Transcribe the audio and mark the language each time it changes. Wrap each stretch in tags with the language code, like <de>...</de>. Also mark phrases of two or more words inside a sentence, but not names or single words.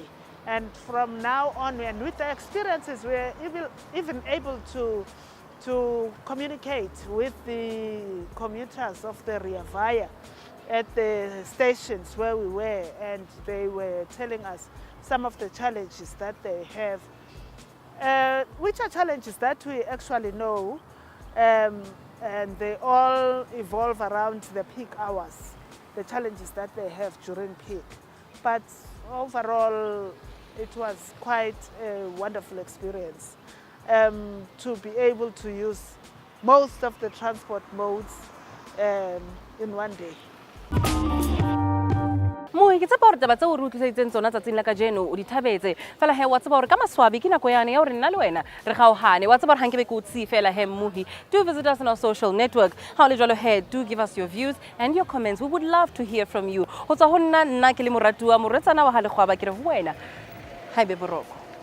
<en>And from now on, and with the experiences, we're even able to communicate with the commuters of the Rea Vaya at the stations where we were, and they were telling us some of the challenges that they have, which are challenges that we actually know, and they all evolve around the peak hours, the challenges that they have during peak. But overall, it was quite a wonderful experience to be able to use most of the transport modes in one day.</en> <st>Moe ke tsa ba re taba tse o re utlwisitseng tsona tsatsing la kajeno o di thabetse fela he wa tseba gore ka maswabi ke nako yane ya gore nna le wena re gaogane wa tseba gore hankebe ke o tsi fela he Mohi.</st> <en>Do visit us on our social network.</en> <st>Ha o le jwalo he,</st> <en>do give us your views and your comments. We would love to hear from you.</en> <st>Ho tswa ho nna ke le moratuwa moretsana wa ha le kgwaba ke re ho wena ha be boroko.</st>